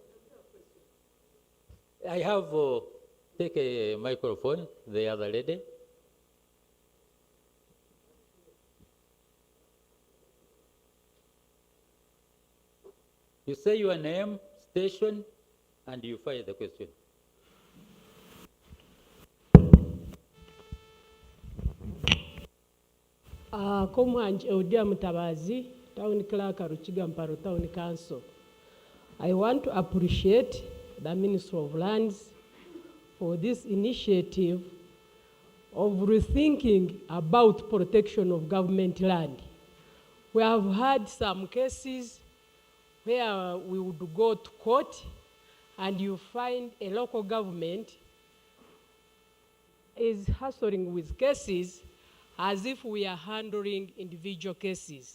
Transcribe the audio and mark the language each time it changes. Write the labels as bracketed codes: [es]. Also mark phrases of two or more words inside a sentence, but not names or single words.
[en] I have take a microphone, the other lady. You say your name, station, and you fire the question. Komwanj Eudia Mutabazi, Town Clerk, Ruchiga Mparo Town Council. I want to appreciate the Minister of Lands for this initiative of rethinking about protection of government land. We have had some cases where we would go to court and you find a local government is hassling with cases as if we are handling individual cases.